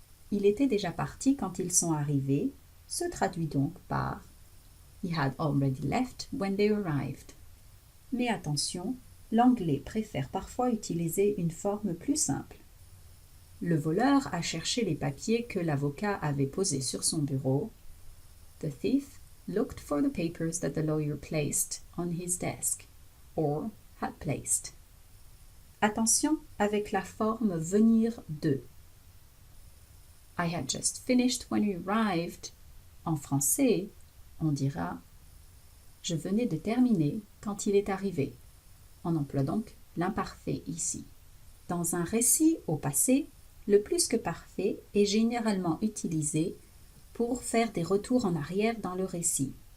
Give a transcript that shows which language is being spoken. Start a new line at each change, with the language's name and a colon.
French: Il était déjà parti quand ils sont arrivés, se traduit donc par He had already left when they arrived. Mais attention, l'anglais préfère parfois utiliser une forme plus simple. Le voleur a cherché les papiers que l'avocat avait posés sur son bureau.
English: The thief looked for the papers that the lawyer placed on his desk, or had placed.
French: Attention avec la forme venir de.
English: I had just finished when you arrived.
French: En français, on dira je venais de terminer quand il est arrivé. On emploie donc l'imparfait ici. Dans un récit au passé, le plus que parfait est généralement utilisé pour faire des retours en arrière dans le récit.